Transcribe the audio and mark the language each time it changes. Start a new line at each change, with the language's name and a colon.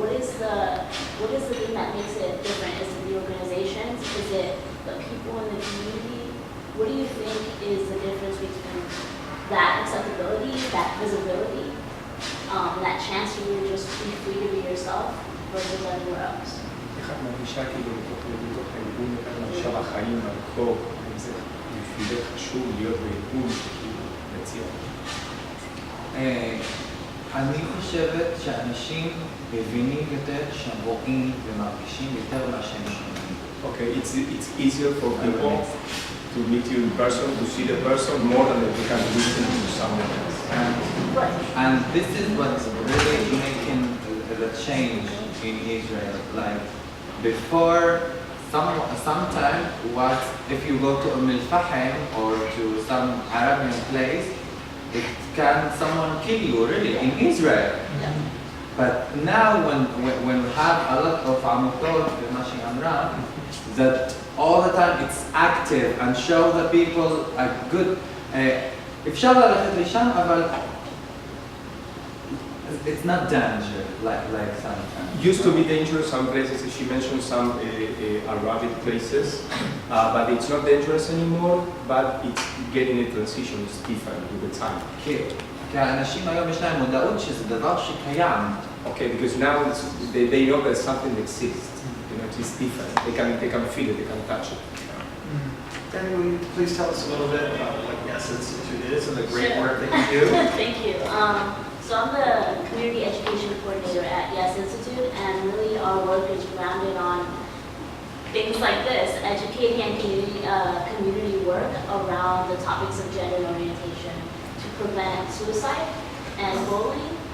English: What is the thing that makes it different? Is it the organizations? Is it the people in the community? What do you think is the difference between that acceptability, that visibility, that chance to really just be free to be yourself versus everywhere else?
Hebrew: איך את מרגישה כאילו בתוך הארגון, איך את מרגישה בחיים, ברחוב, אם זה בשבילך חשוב להיות בארגון שכאילו מציע? אני חושבת שאנשים מבינים יותר שהם רואים ומרגישים יותר מה שהם שומעים.
English: Okay, it's easier for people to meet you in person, to see the person more than they can listen to someone else. And this is what's really making the change in Israel. Like before, sometime was if you go to Al-Fahim or to some Arabian place, can someone kill you really in Israel? Yeah. But now when we have a lot of amutot that all the time it's active and show the people a good
Hebrew: אפשר ללכת לשם אבל
English: it's not danger like sometimes. Used to be dangerous some places, she mentioned some Arabic places, but it's not dangerous anymore, but it's getting a transition, it's different with the time.
Hebrew: כי האנשים היום יש להם מודעות שזה דבר שקיים.
English: Okay, because now they know that something exists, you know, it's different, they can feel it, they can touch it. Danny, will you please tell us a little bit about what Yes Institute is and the great work that you do? Thank you. So I'm the community education coordinator at Yes Institute, and really our work is grounded on things like this, educating and community work around the topics of gender orientation to prevent suicide and bullying.